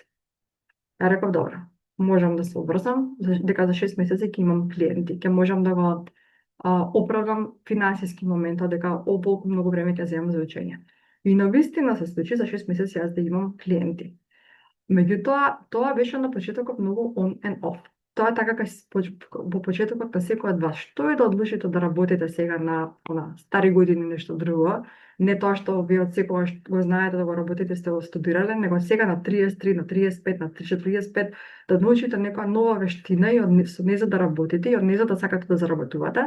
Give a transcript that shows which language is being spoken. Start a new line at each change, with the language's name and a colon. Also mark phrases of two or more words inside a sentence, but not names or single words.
Macedonian: Ја реков, добро, можам да се обрзам, дека за 6 месеци ќе имам клиенти, ќе можам да го оправдам финансиски моментот, дека толку многу време ќе земам за учење. И навистина се случи за 6 месеци јас да имам клиенти. Меѓутоа, тоа беше на почетокот многу
English: on and off.
Macedonian: тоа е така во почетокот на секој од вас. Што е да одлучите да работите сега на стари години нешто друго, не тоа што вие од секогаш го знаете да го работите, сте го студирале, него сега на 33, на 35, на 45 да научите некоја нова вештина и со не за да работите и од не за да сакате да заработувате.